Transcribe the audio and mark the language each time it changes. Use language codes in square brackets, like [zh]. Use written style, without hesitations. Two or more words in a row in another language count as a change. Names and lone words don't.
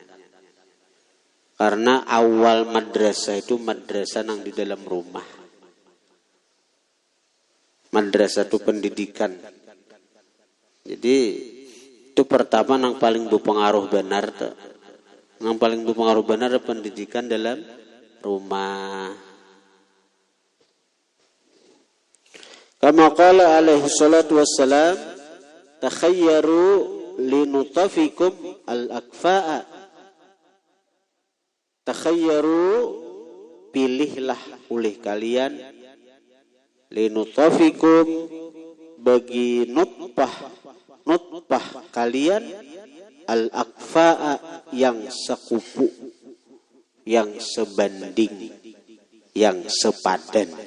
[bjn] Karena awal madrasah itu madrasah nang di dalam rumah. Madrasah itu pendidikan. Jadi itu pertama nang paling berpengaruh benar tuh. Nang paling berpengaruh benar pendidikan dalam rumah. [ar] كما قال عليه الصلاة والسلام تخيروا لنطفكم الأكفاء. Takhayyaru, [id] pilihlah oleh kalian, linutafikum, bagi nutfah kalian, al-akfa'a, yang sekupu, yang sebanding, yang sepadan.